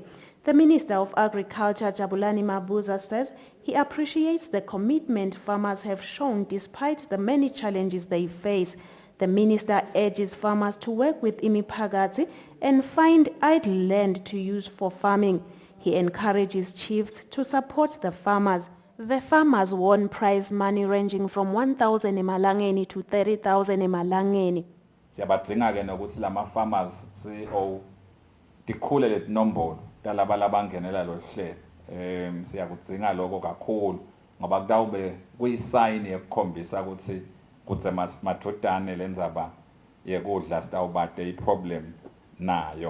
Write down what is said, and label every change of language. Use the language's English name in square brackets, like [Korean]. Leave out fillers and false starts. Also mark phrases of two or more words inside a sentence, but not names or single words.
[English] The Minister of Agriculture, Jabulani Mabuza, says he appreciates the commitment farmers have shown despite the many challenges they face. The minister urges farmers to work with imiphakathi and find idle land to use for farming. He encourages chiefs to support the farmers. The farmers won prize money ranging from 1,000 emalangeni to 30,000 emalangeni. [Swati] Siyabadzinga ke nokuthi lama farmers dikhule leti nombolo talaba labangenela lo hlelo. Siyakudzinga lokho kakhulu ngoba kutawube kuyisign yekukhombisa ukuthi kutse madodane lendzaba yekudla sitawubate iproblem nayo.